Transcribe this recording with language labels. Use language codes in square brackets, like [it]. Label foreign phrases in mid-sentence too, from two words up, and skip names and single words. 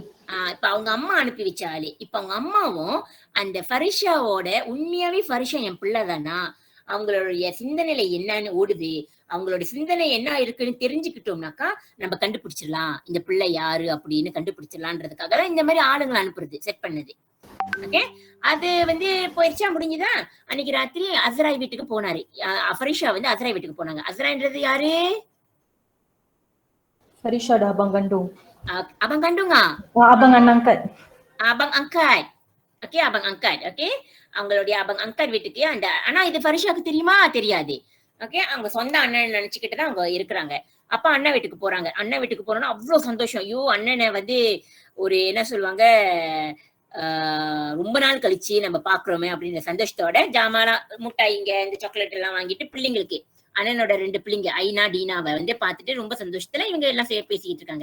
[ta] இப்ப அவங்க அம்மா அனுப்பி வச்ச ஆளு இப்ப அவங்க அம்மாவும் அந்த ஃபரிஷாவோட உண்மையாவே ஃபரிஷா என் பிள்ளைதானா, அவங்களுடைய சிந்தனையில என்னன்னு ஓடுது, அவங்களோட சிந்தனை என்ன இருக்குன்னு தெரிஞ்சுக்கிட்டோம்னாக்கா நம்ம கண்டுபிடிச்சிடலாம் இந்த பிள்ளை யாரு அப்படின்னு கண்டுபிடிச்சிடலான்றதுக்காக தான் இந்த மாதிரி ஆளுங்களை அனுப்புறது செட் பண்ணது. ஓகே, அது வந்து போயிடுச்சா, முடிஞ்சுதா? அன்னைக்கு ராத்திரி அஸ்ராய் வீட்டுக்கு போனாரு. ஃபரிஷா வந்து அஸ்ராய் வீட்டுக்கு போனாங்க. அஸ்ரான்றது யாரு? [ms] Farisha dah abang kandung. Abang kandung ah? Abang anak angkat. Abang angkat. ஓகே, abang angkat. [ta] ஓகே, அவங்களுடைய [ms] abang angkat [ta] வீட்டுக்கு அந்த, ஆனா இது ஃபரிஷாக்கு தெரியுமா? தெரியாது. ஓகே, அவங்க சொந்த அண்ணன் நினைச்சுக்கிட்டு தான் அவங்க இருக்கிறாங்க. அப்ப அண்ணன் வீட்டுக்கு போறாங்க. அண்ணன் வீட்டுக்கு போறோம்னா அவ்வளவு சந்தோஷம். ஐயோ, அண்ணனை வந்து ஒரு என்ன சொல்லுவாங்க, ரொம்ப நாள் கழிச்சு நம்ம பாக்குறோமே அப்படின்ற சந்தோஷத்தோட ஜாமானா முட்டாய்ங்க இந்த சாக்லேட் எல்லாம் வாங்கிட்டு பிள்ளைங்களுக்கு, அண்ணனோட 2 பிள்ளைங்க ஐனா டீனாவை வந்து பார்த்துட்டு ரொம்ப சந்தோஷத்துல இவங்க எல்லாம் பேசிக்கிட்டு இருக்காங்க.